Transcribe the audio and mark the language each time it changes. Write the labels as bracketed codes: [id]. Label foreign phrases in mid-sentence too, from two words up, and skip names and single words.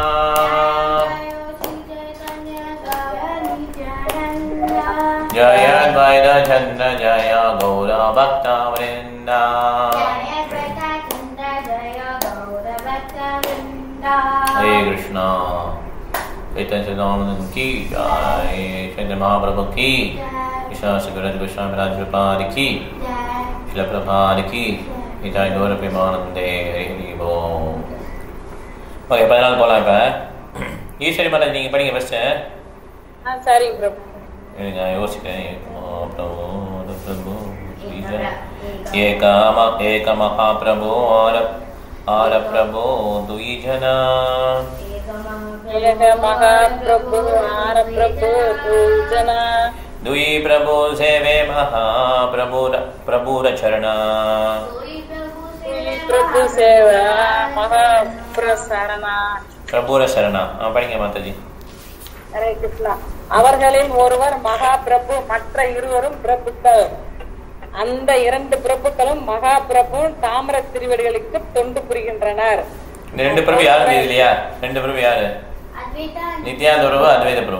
[hi] जय अद्वैत चंद्र जय गौर भक्तवृंद हरे कृष्णा चैतन्य चैतन्य की जय चैतन्य महाप्रभु की कृष्ण श्री कृष्ण प्रभुपाद की श्रील प्रभुपाद की जय गौर प्रेमानंदे हरि बोल. [ta] ओके 14 போலாம். இப்ப ஈஸ்வரி மாதா நீங்க படிங்க ஃபர்ஸ்ட். சரிங்க பிரபு. நான் யோசிக்கிறேன். [bn] প্রভু এক মহাপ্রভু আর প্রভু দুই জনা এক মহাপ্রভু আর প্রভু দুই জনা দুই প্রভু সেবে মহাপ্রভু চরণা প্রভু সেবা মহাপ্রসরণা প্রভু শরণা. [ta] படிங்க மாதாஜி. ஹரே கிருஷ்ணா. அவர்களில் ஒருவர் மகாபிரபு, மற்ற இருவரும் பிரபுக்கள். அந்த 2 பிரபுக்களும் மகாபிரபு தாமர திருவடிகளுக்கு தொண்டு புரிகின்றனர். இந்த 2 பிரபு யாரு இல்லையா? 2 பிரபு யாரு? நித்யானந்த பிரபு, அத்வைத பிரபு.